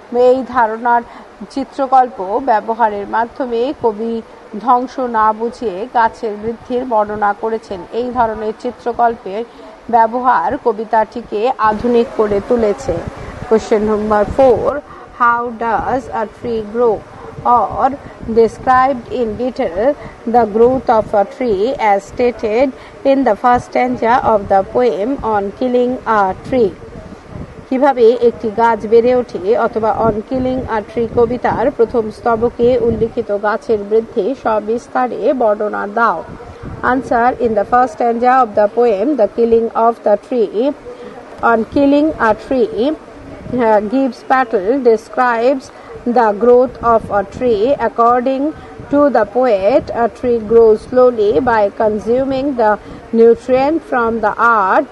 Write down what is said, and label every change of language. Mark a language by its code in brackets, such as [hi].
[bn] এই ধারণার চিত্রকল্প ব্যবহারের মাধ্যমে কবি ধ্বংস না বুঝিয়ে গাছের বৃদ্ধির বর্ণনা করেছেন। এই ধরনের চিত্রকল্পের ব্যবহার কবিতাটিকে আধুনিক করে তুলেছে। [en] Question number 4. How does a tree grow? Or described in detail the growth of a tree as stated in the first stanza of the poem on killing a tree. [bn] কিভাবে একটি গাছ বেড়ে ওঠে, অথবা অন কিলিং আ ট্রি কবিতার প্রথম স্তবকে উল্লিখিত গাছের বৃদ্ধি সবিস্তারে বর্ণনা দাও। [en] Answer. In the first stanza of the poem, the killing of the tree, on killing a tree, Gibbs Patel describes the growth of a tree. According to the poet, a tree grows slowly by consuming the nutrient from the earth.